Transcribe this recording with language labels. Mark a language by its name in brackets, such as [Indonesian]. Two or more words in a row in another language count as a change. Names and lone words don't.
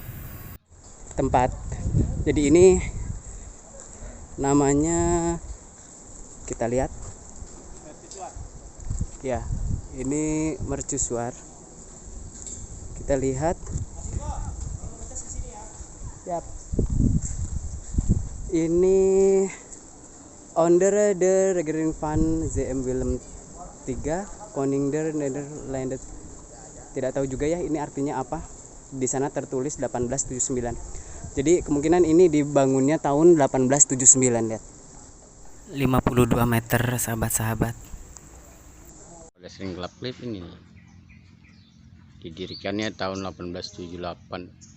[Indonesian] Jadi ini namanya, kita lihat. Ya, ini mercusuar. Kita lihat. Yap. [Dutch] Ini onder de Regering van ZM Willem 3 Koning der Nederlanden. [Indonesian] Tidak tahu juga ya ini artinya apa. Di sana tertulis 1879. Jadi kemungkinan ini dibangunnya tahun 1879 ya. 52 meter sahabat-sahabat. Udah sering gelap-gelap ini. Didirikannya tahun 1879.